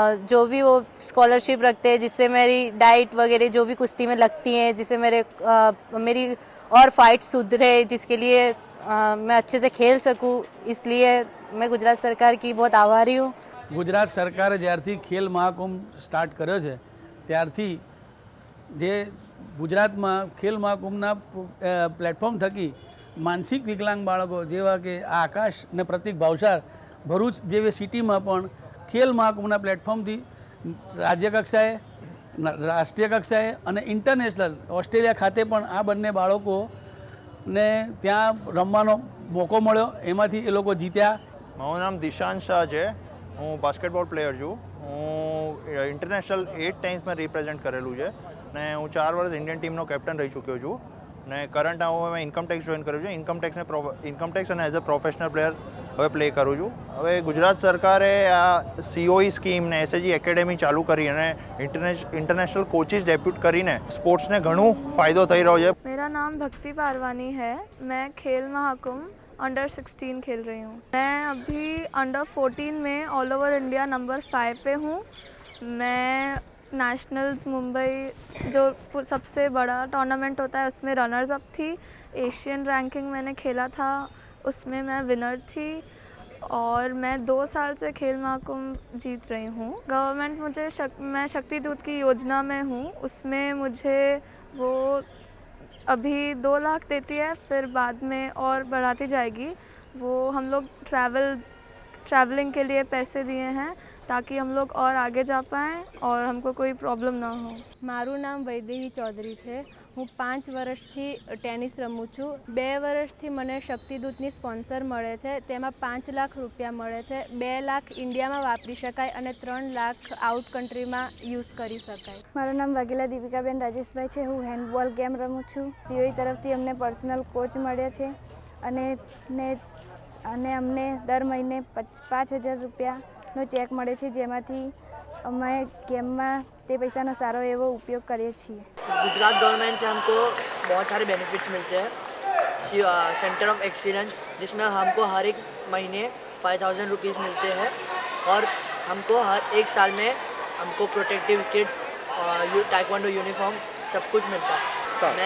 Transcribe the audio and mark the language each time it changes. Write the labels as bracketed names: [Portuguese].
[Hindi] जो भी वो स्कॉलरशिप रखते हैं, जिससे मेरी डाइट वगैरह जो भी कुश्ती में लगती हैं, जिससे मेरी और फाइट सुधरे, जिसके लिए मैं अच्छे से खेल सकूँ. इसलिए मैं गुजरात सरकार की बहुत आभारी हूँ. [Gujarati] ગુજરાત સરકારે જ્યારથી ખેલ મહાકુંભ સ્ટાર્ટ કર્યો છે ત્યારથી જે ગુજરાતમાં ખેલ મહાકુંભના પ્લેટફોર્મ થકી માનસિક વિકલાંગ બાળકો જેવા કે આકાશ અને પ્રતિક ભાવસાર ભરૂચ જેવી સિટીમાં પણ ખેલ મહાકુંભના પ્લેટફોર્મથી રાજ્ય કક્ષાએ, રાષ્ટ્રીય કક્ષાએ અને ઇન્ટરનેશનલ ઓસ્ટ્રેલિયા ખાતે પણ આ બંને બાળકોને ત્યાં રમવાનો મોકો મળ્યો. એમાંથી એ લોકો જીત્યા. મારું નામ દિશાન શાહ છે. હું બાસ્કેટબોલ પ્લેયર છું. હું ઇન્ટરનેશનલ 8 ટાઈમ્સમાં રિપ્રેઝેન્ટ કરેલું છે ને હું 4 વર્ષ ઇન્ડિયન ટીમનો કેપ્ટન રહી ચૂક્યો છું ને કરંટ હું મેં ઇન્કમટેક્સ જોઈન કર્યું છે. ઇન્કમટેક્સ અને એઝ અ પ્રોફેશનલ પ્લેયર હવે પ્લે કરું છું. હવે ગુજરાત સરકારે આ COE સ્કીમ ને SAG એકેડેમી ચાલુ કરી અને ઇન્ટરનેશનલ કોચિસ ડેપ્યુટ કરીને સ્પોર્ટ્સને ઘણું ફાયદો થઈ રહ્યો છે. [Hindi] मेरा नाम भक्ति पारवानी है. मैं खेल महाकुंभ अंडर 16 खेल रही हूँ. मैं अभी अंडर 14 में ऑल ओवर इंडिया नंबर 5 पे हूँ. मैं नेशनल्स मुंबई जो सबसे बड़ा टूर्नामेंट होता है उसमें रनर्स अप थी. एशियन रैंकिंग मैंने खेला था, उसमें मैं विनर थी और मैं 2 साल से खेल महाकुंभ जीत रही हूँ. गवर्नमेंट मैं शक्तिदूत की योजना में हूँ. उसमें मुझे वो अभी 2 लाख देती है, फिर बाद में और बढ़ाती जाएगी. वो हम लोग ट्रैवलिंग के लिए पैसे दिए हैं ताकि हम लोग और आगे जा पाएँ और हमको कोई प्रॉब्लम ना हो. [Gujarati] મારું નામ વૈદેહી ચૌધરી છે. હું 5 વર્ષથી ટેનિસ રમું છું. 2 વર્ષથી મને શક્તિદૂતની સ્પોન્સર મળે છે. તેમાં 5 લાખ રૂપિયા મળે છે. 2 લાખ ઇન્ડિયામાં વાપરી શકાય અને 3 લાખ આઉટ કન્ટ્રીમાં યુઝ કરી શકાય. મારું નામ વાઘેલા દીપિકાબેન રાજેશભાઈ છે. હું હેન્ડબોલ ગેમ રમું છું. COE તરફથી અમને પર્સનલ કોચ મળ્યા છે અને અમને દર મહિને 5,000 રૂપિયાનો ચેક મળે છે, જેમાંથી અમે गेम ते पैसा ना सारो एवो उपयोग करिए છીએ. [Hindi] गुजरात गवर्नमेंट से हमको बहुत सारे बेनिफिट्स मिलते हैं. सेंटर ऑफ एक्सीलेंस जिसमें हमको हर एक महीने 5,000 रुपीज़ मिलते हैं और हमको हर एक साल में हमको प्रोटेक्टिव किट, टाइक्वांडो यूनिफॉर्म सब कुछ मिलता है.